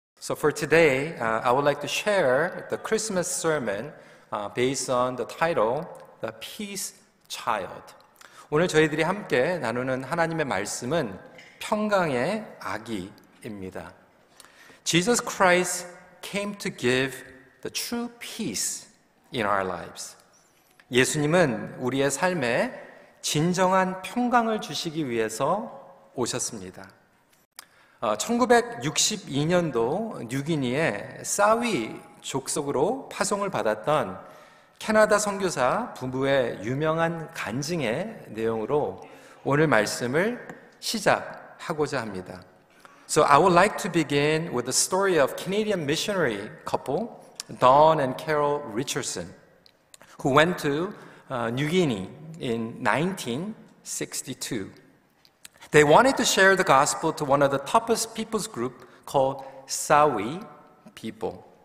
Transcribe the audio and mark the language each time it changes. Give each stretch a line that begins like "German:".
English: So for today, I would like to share the Christmas sermon based on the title, The Peace Child.
Korean: 오늘 저희들이 함께 나누는 하나님의 말씀은 평강의 아기입니다.
English: Jesus Christ came to give the true peace in our lives.
Korean: 예수님은 우리의 삶에 진정한 평강을 주시기 위해서 오셨습니다. 1962년도 뉴기니의 사위 족속으로 파송을 받았던 캐나다 선교사 부부의 유명한 간증의 내용으로 오늘 말씀을 시작하고자 합니다.
English: So I would like to begin with the story of Canadian missionary couple, Don and Carol Richardson, who went to New Guinea in 1962. They wanted to share the gospel to one of the toughest people's group called Sawi people.